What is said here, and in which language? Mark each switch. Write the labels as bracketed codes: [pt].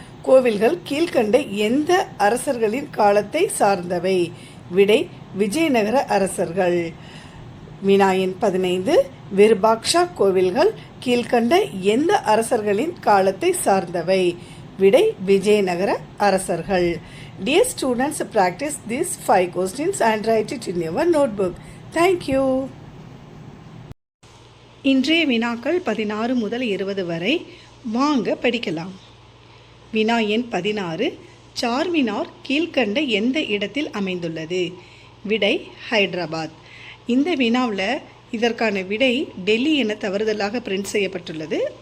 [ta] கோவில்கள் கீழ்க்கண்ட எந்த அரசர்களின் காலத்தை சார்ந்தவை? விடை விஜயநகர அரசர்கள். வினா எண் 15. விருபாக்ஷா கோவில்கள் கீழ்க்கண்ட எந்த அரசர்களின் காலத்தை சார்ந்தவை? விடை விஜயநகர அரசர்கள். [en] Dear students, practice these 5 questions and write it in your notebook. Thank you. [ta] இன்றைய வினாக்கள் 16 முதல் 20 வரை வாங்க படிக்கலாம். வினா எண் 16. சார்மினார் கீழ்க்கண்ட எந்த இடத்தில் அமைந்துள்ளது? விடை ஹைதராபாத். இந்த வினாவில் இதற்கான விடை டெல்லி என தவறுதலாக பிரிண்ட் செய்யப்பட்டுள்ளது.